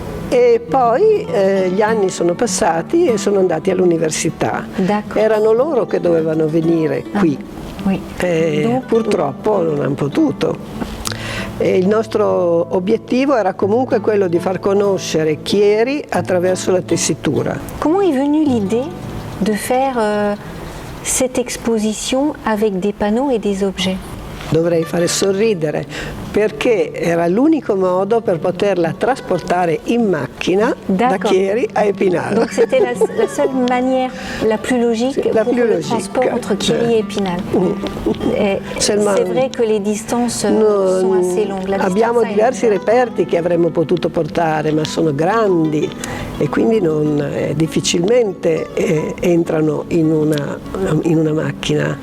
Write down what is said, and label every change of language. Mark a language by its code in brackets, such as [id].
[it] E poi gli anni sono passati e sono andati all'università. Erano loro che dovevano venire qui. Purtroppo non hanno potuto. Il nostro obiettivo era comunque quello di far conoscere Chieri attraverso la tessitura. [fr] Comment est venue l'idée de faire cette exposition avec des panneaux et des objets? [it] Dovrei fare sorridere perché era l'unico modo per poterla trasportare in macchina da Chieri a Epinal. [fr] Donc c'était la seule manière la plus logique pour le transport entre Chieri et Epinal. C'est vrai que les distances sont assez longues. [it] Abbiamo diversi reperti che avremmo potuto portare, ma sono grandi e quindi difficilmente entrano in una macchina.